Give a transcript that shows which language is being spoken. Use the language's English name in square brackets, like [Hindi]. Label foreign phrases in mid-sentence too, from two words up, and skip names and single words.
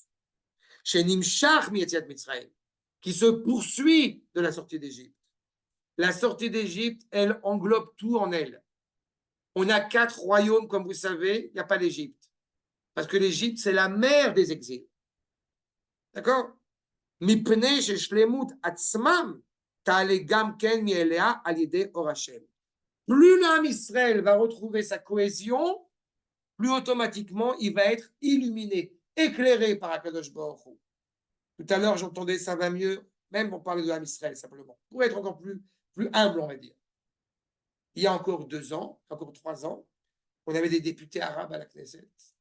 [Hebrew] שנמשך מיציאת מצרים, [French] qui se poursuit de la sortie d'Égypte. La sortie d'Égypte, elle englobe tout en elle. On a 4 royaumes, comme vous savez, il n'y a pas l'Égypte. Parce que l'Égypte, c'est la mère des exils. D'accord? [Hebrew] מפני ששלמות עצמם תעלה גם כן מאליה על ידי אור השם. [French] Plus l'âme Israël va retrouver sa cohésion, plus automatiquement il va être illuminé, éclairé par [Hebrew] הקדוש ברוך הוא. [French] Tout à l'heure, j'entendais ça va mieux, même pour parler de l'âme Israël simplement, pour être encore plus humble, on va dire. Il y a encore 2 ans, encore 3 ans, on avait des députés arabes à la Knesset.